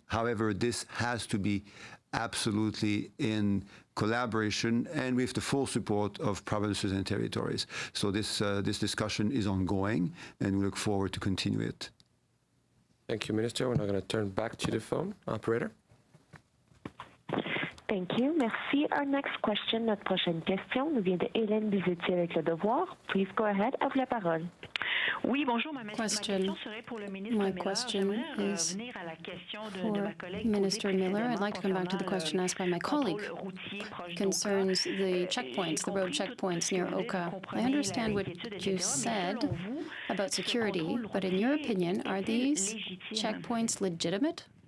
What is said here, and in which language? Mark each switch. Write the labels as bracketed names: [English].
[English] However, this has to be absolutely in collaboration and with the full support of provinces and territories. So this discussion is ongoing, and we look forward to continue it. Thank you, Minister. We're now going to turn back to the phone. Operator. Thank you. [French] Merci. [English] Our next question, [French] notre prochaine question, [English] nous vient de Hélène Bizetti avec Le Devoir. Please go ahead. [French] À vous la parole. Oui, bonjour. Ma question serait pour le ministre Miller. J'aimerais revenir à la question de ma collègue. [English] Minister Miller, I'd like to come back to the question asked by my colleague. Concerns the checkpoints, the road checkpoints near Oka. I understand what you said about security, but in your opinion, are these checkpoints legitimate?